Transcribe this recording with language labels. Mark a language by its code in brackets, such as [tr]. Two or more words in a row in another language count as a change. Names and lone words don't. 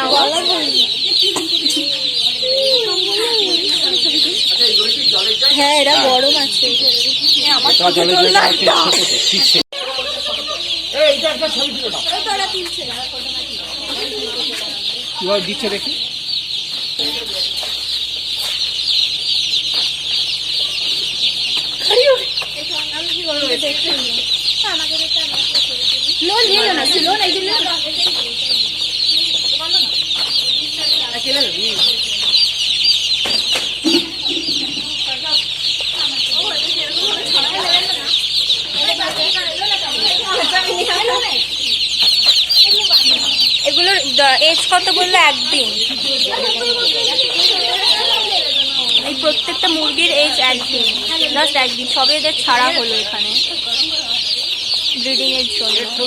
[bn] গলা ধরি হ্যাঁ এরা গরম আছে তোমার জলে জলে ঠিক সে এইটা একটা ছবি তুলে দাও কিভাবে দিচ্ছে দেখি [hi] लोन ले लो ना लोन आई ले लो अकेले [bn] এগুলোর এজ কত বললো? একদিন। এই প্রত্যেকটা মুরগির এজ একদিন, জাস্ট একদিন, সবে এদের ছাড়া হলো এখানে ব্রিডিং এর জন্য।